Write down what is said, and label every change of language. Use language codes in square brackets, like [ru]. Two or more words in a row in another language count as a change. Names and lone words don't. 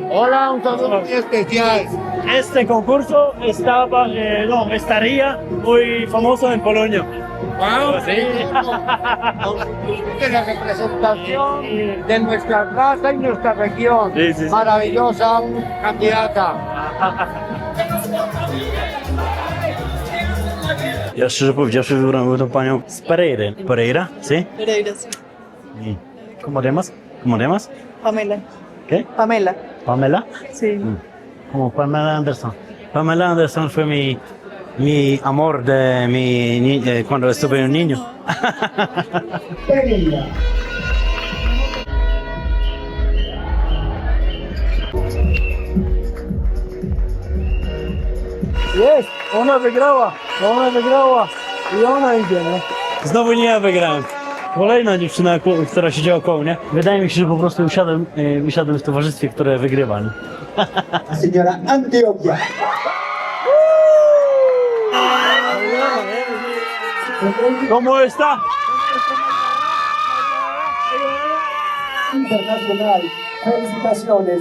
[es] Hola, un saludo muy especial. Este concurso estaría muy famoso en Polonia. Wow, Sí. de la representación de nuestra raza y nuestra región. Sí. Maravillosa candidata. [pl] Ja szczerze powiedziawszy wybrałem tą panią z Pereiry. [es] Pereira? Sí? Pereira, sí. ¿Y ¿Cómo te llamas? Pamela. ¿Qué? Pamela. ¿Pamela? Sí. Como Pamela Anderson. Pamela Anderson fue mi amor de cuando estuve un niño. [pl] Jest! Ona wygrała i ona idzie, nie? Znowu nie ja wygrałem. Kolejna dziewczyna, która siedziała koło mnie. Wydaje mi się, że po prostu usiadłem w towarzystwie, które wygrywa, nie? [es] Señora Antioquia. ¿Cómo está? Internacional. Felicitaciones.